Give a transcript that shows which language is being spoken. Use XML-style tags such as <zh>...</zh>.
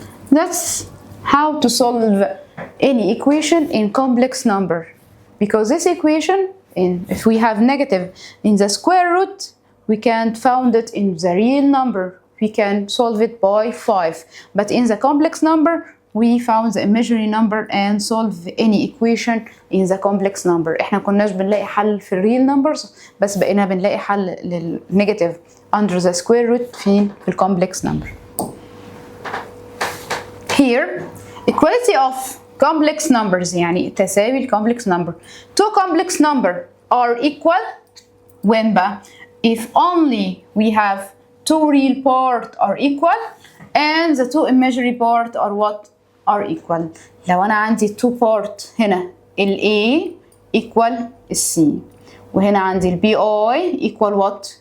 <en>That's how to solve any equation in complex number, because this equation, if we have negative in the square root, we can found it in the real number. We can solve it by 5, but in the complex number we found the imaginary number and solve any equation in the complex number.</en> <ar>احنا كناش بنلاقي حل في الريل numbers بس بقينا بنلاقي حل للنيجاتيف</ar> <en>under the square root</en> <ar>فين؟ في الكومبلكس number.</ar> <en>Here equality of complex numbers</en> <ar>يعني تساوي الكومبلكس</ar> <en>number. Two complex number are equal when بقى if only we have two real part are equal and the two imaginary part are what? Are equal.</en> <ar>لو أنا عندي</ar> <en>two part</en> <ar>هنا ال A equal ال C وهنا عندي ال BI</ar> <en>equal what?</en>